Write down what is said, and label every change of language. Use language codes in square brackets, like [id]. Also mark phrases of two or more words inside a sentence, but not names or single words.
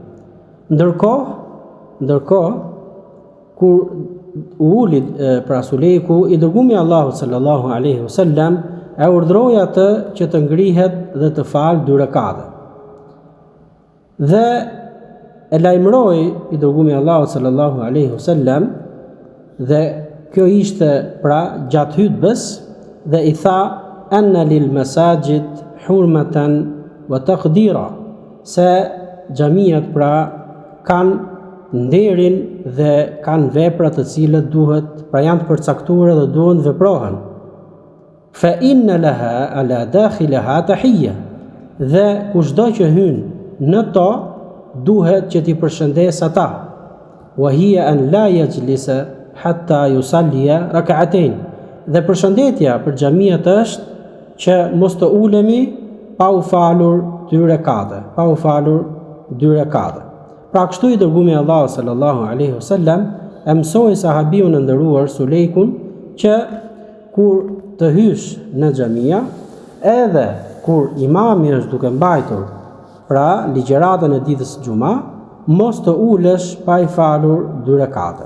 [sq] Ndërkohë kur u uli pra Sulejku, i dërguari i Allahut [ar] صلى الله عليه وسلم [sq] e urdhroi atë që të ngrihet dhe të falë 2 rekate. Dhe e lajmëroi i dërguari i Allahut [ar] صلى الله عليه وسلم, [sq] dhe kjo ishte pra gjatë hutbës, dhe i tha [ar] أن للمساجد حرمة وتقديرا, [sq] se xhamiat pra kanë nderin dhe kanë vepra të cilat duhet, pra janë të përcaktuara dhe duhen të veprohen. [ar] فإن لها على داخلها تحية, [sq] dhe kushdo që hyn në to duhet që t'i përshëndes ata. [ar] وهي أن لا يجلس حتى يصلي ركعتين, [sq] dhe përshëndetja për xhamiat është që mos të ulemi pa u falur 2 rekate. Pra kështu i dërguari i Allahut [ar] صلى الله عليه وسلم [sq] e mësoi sahabiun e nderuar Sulejkun që kur të hysh në xhamia, edhe kur imami është duke mbajtur pra ligjëratën e ditës Xuma, mos të ulesh pa i falur 2 rekate.